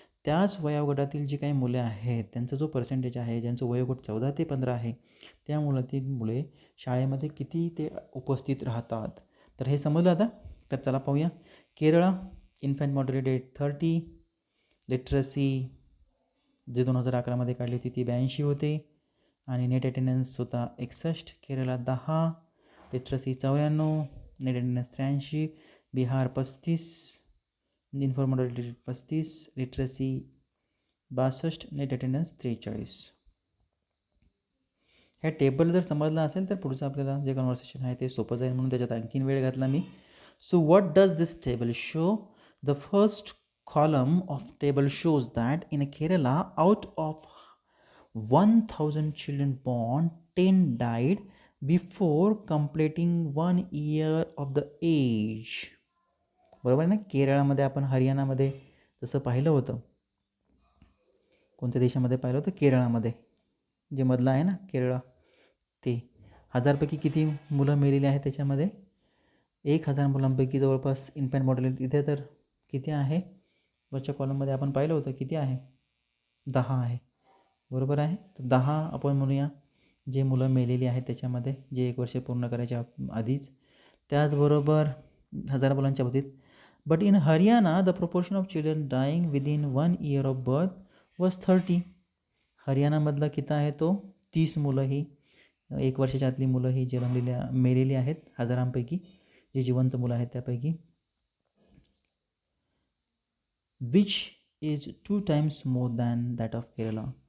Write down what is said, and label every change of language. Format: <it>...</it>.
<mr>त्याच वयोगटातील जी काही मुले आहेत त्यांचा जो पर्सेंटेज आहे, ज्यांचं वयोगट 14 ते 15 आहे, त्या मुले शाळेमध्ये किती ते उपस्थित राहतात. तर हे समजलं आता. तर चला पाहूया. Kerala infant mortality rate 30, literacy जे 2011मध्ये काढली होती ती 82 होते आणि नेट अटेंडन्स होता 61. केरळला 10, literacy 94, net attendance 83. Bihar 35, inform mortality rate 35, literacy 62, net attendance 43. ह्या टेबल जर समजला असेल तर पुढचं आपल्याला जे कन्व्हर्सेशन आहे ते सोपं जाईल, म्हणून त्याच्यात आणखीन वेळ घातला मी.</mr> <en>So what does this table show. The first column of table shows that in Kerala, out of 1000 children born, 10 died before completing 1 year of the age.</en> <mr>बरोबर आहे ना. केरळामध्ये आपण हरियाणामध्ये जसं पाहिलं होतं, कोणत्या देशामध्ये पाहिलं होतं, केरळामध्ये जे मधलं आहे ना केरळ, ते 1000पैकी किती मुलं मेलेली आहेत त्याच्यामध्ये 1000 मुलांपैकी जवळपास इन्फॅन्ट मॉर्टॅलिटी इथे तर किती आहे, वरच्या कॉलममध्ये आपण पाहिलं होतं किती आहे, 10 आहे, बरोबर आहे. तर 10 आपण म्हणूया जे मुलं मेलेली आहेत त्याच्यामध्ये, जे 1 वर्ष पूर्ण करायच्या आधीच. त्याचबरोबर 1000 मुलांच्या बाबतीत.</mr> <en>But in Haryana the proportion of children dying within 1 year of birth was 30.</en> <mr>हरियाणामधला किती आहे तो 30 मुलं ही 1 वर्षाच्या आतली मुलं ही मेलेली आहेत 1000पैकी, जे जिवंत मुलं आहेत त्यापैकी.</mr> <en>Which is 2 times more than that of Kerala.</en>